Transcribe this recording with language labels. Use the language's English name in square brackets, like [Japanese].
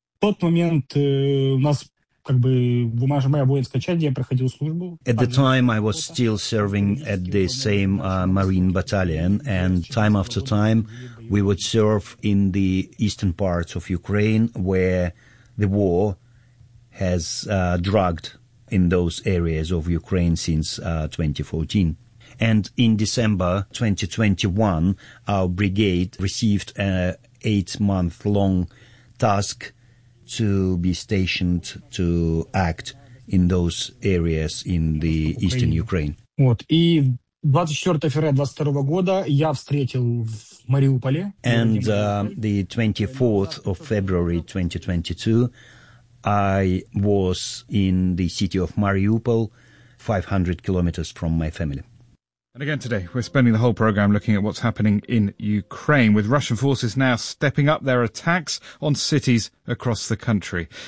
[English] At the time, I was still serving at the same Marine battalion, and time after time, we would serve in the eastern part of Ukraine where the war has dragged in those areas of Ukraine since 2014. And in December 2021, our brigade received an 8-month-long task to be stationed to act in those areas in the eastern Ukraine. What? If 24 February [Russian] 2022 года я встретил в Мариуполе. [English] And the 24 February 2022, I was in the city of Mariupol, 500 kilometers from my family. And again today, we're spending the whole program looking at what's happening in Ukraine, with Russian forces now stepping up their attacks on cities across the country.